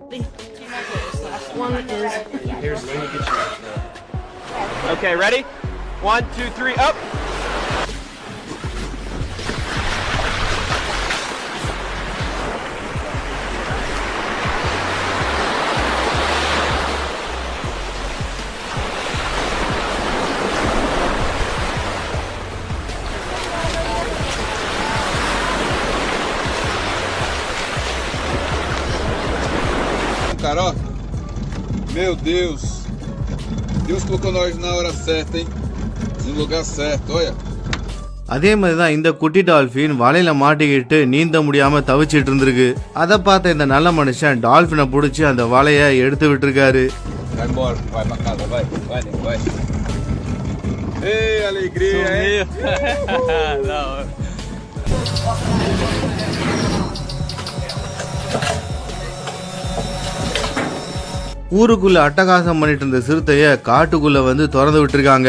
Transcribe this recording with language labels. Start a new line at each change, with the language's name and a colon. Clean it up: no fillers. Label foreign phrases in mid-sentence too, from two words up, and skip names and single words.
English: Okay, ready? 1, 2, 3, up.
Portuguese: Cara, ó, meu Deus, Deus colocou nós na hora certa, hein? No lugar certo, olha.
Tamil: அதே மாதிரி தான் இந்த குட்டி டால்பின் வலையில மாட்டிக்கிட்டு நீந்த முடியாம தவிச்சிட்டு இருந்திருக்கு. அதை பார்த்த இந்த நல்ல மனுஷன் டால்பினை பிடிச்சி அந்த வலைய எடுத்து விட்டுருக்காரு.
Portuguese: Vai embora, vai pra casa, vai, vai, vai. Ei, alegria, hein? Não.
Tamil: ஊருக்குள்ள அட்டகாசம் பண்ணிட்டு இருந்த சிறுத்தைய காட்டுக்குள்ள வந்து திறந்து விட்டுருக்காங்க.